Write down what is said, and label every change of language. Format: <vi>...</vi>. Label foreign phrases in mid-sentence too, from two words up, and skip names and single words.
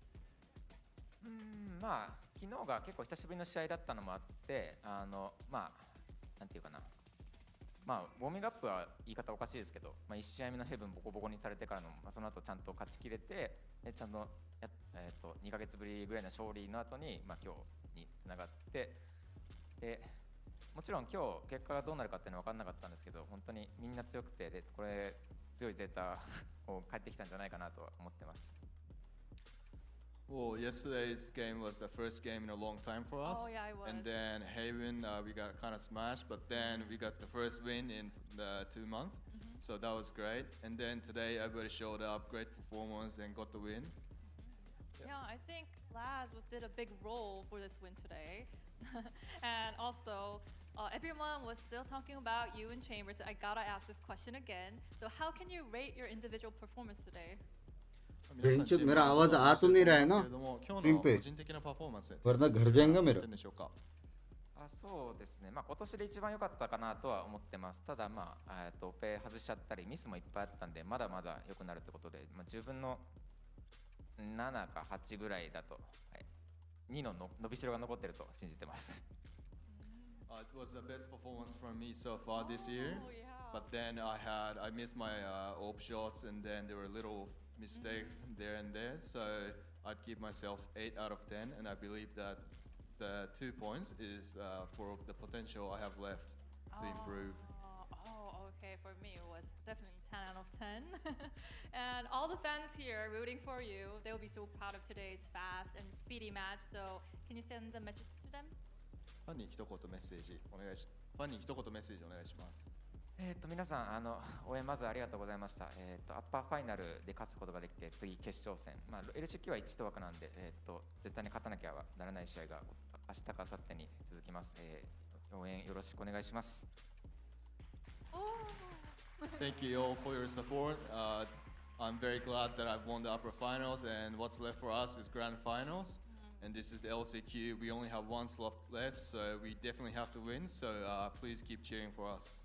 <ja>昨日が結構久しぶりの試合だったのもあって、なんていうかな、ウォーミングアップは言い方おかしいですけど、1試合目のヘブンボコボコにされてからの、その後ちゃんと勝ちきれて、ちゃんと2ヶ月ぶりぐらいの勝利の後に、今日につながって、でもちろん今日結果がどうなるかっていうのは分からなかったんですけど、本当にみんな強くて、でこれ強いゼータを帰ってきたんじゃないかなとは思ってます。</ja> <en>Well, yesterday's game was the first game in a long time for us. Oh yeah, it was. And then Haven, we got kind of smashed, but then we got the first win in the 2 months. So that was great. And then today everybody showed up, great performance, and got the win. Yeah, I think Laz did a big role for this win today. And also, everyone was still talking about you in Chambers, so I gotta ask this question again. So how can you rate your individual performance today?</en> <ja>皆さん</ja> <hi>बेंचो मेरा आवाज आ तो नहीं रहा है ना</hi> <ja>今日</ja> <hi>स्क्रीन</hi> <ja>の</ja> <hi>पे</hi> <ja>個人的なパフォーマンス</ja> <hi>वरना घर जाएगा मेरा</hi> <ja>点でしょうか。あ、そうですね。まあ今年で一番良かったかなとは思ってます。ただまあオペ外しちゃったりミスもいっぱいあったんでまだまだ良くなるってことで、まあ10分の7か8ぐらいだと、はい、2の伸びしろが残ってると信じてます。</ja> <en>It was the best performance from me so far this year. But then I missed my op shots and then there were little mistakes there and there. So I'd give myself 8 out of 10 and I believe that the 2 points is for the potential I have left to improve. Oh, okay. For me, it was definitely 10 out of 10. And all the fans here rooting for you, they will be so proud of today's fast and speedy match. So can you send a message to them?</en> <ja>ファンに一言メッセージお願いします。皆さん応援まずありがとうございました。アッパーファイナルで勝つことができて次決勝戦、まあ LCQ は1と枠なんで絶対に勝たなきゃならない試合が明日か明後日に続きます。応援よろしくお願いします。</ja> <en>Thank you all for your support. I'm very glad that I've won the upper finals and what's left for us is grand finals. And this is the LCQ. We only have one slot left, so we definitely have to win. So please keep cheering for us.</en>